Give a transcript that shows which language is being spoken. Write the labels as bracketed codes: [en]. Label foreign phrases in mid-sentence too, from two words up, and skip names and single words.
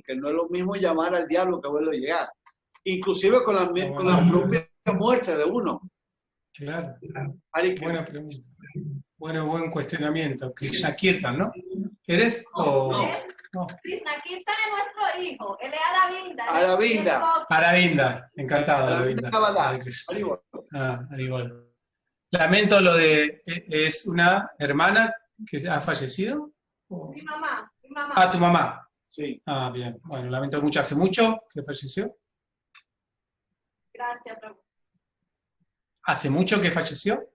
[es] Que no es lo mismo llamar al diablo que verlo llegar, inclusive con la propia muerte de uno. Claro. Buena pregunta. Bueno, buen cuestionamiento. Krishna Kirtan, ¿no? ¿Eres o...? No. Krishna Kirtan es nuestro hijo. Él es Aravinda. Aravinda. Aravinda. Encantado, Aravinda. Haribol. Lamento lo de... ¿Es una hermana que ha fallecido? Mi mamá. Ah, tu mamá. Sí. Ah, bien. Bueno, lamento mucho. ¿Hace mucho que falleció? Gracias, Prabhu. ¿Hace mucho que falleció?